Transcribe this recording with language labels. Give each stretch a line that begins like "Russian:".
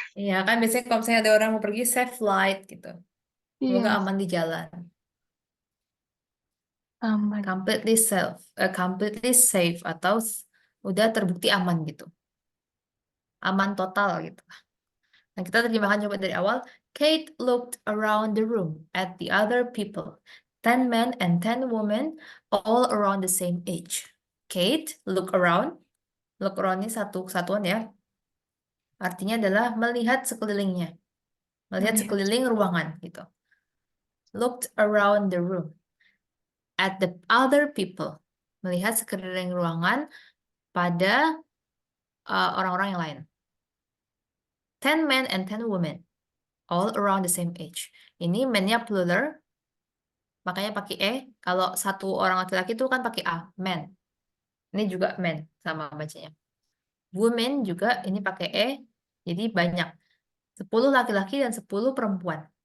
Indonesian: Iya kan biasanya kalau misalnya ada orang mau pergi
English: safe flight
Indonesian: gitu. Semoga Iya, aman di jalan. aman.
English: Completely safe
Indonesian: atau udah terbukti aman gitu. Aman total gitu. Nah, kita terjemahkan coba dari awal.
English: Kate looked around the room at the other people. 10 men and 10 women, all around the same age. Kate, look around. Look around
Indonesian: ini satu kesatuan ya. Artinya adalah melihat sekelilingnya. Melihat sekeliling ruangan gitu.
English: Looked around the room at the other people.
Indonesian: Melihat sekeliling ruangan pada orang-orang yang lain.
English: 10 men and 10 women, all around the same age.
Indonesian: Ini men-nya plural, makanya pakai e. Kalau satu orang laki-laki itu kan pakai a, men. Ini juga men, sama bacanya. Women juga ini pakai e, jadi banyak. 10 laki-laki dan 10 perempuan.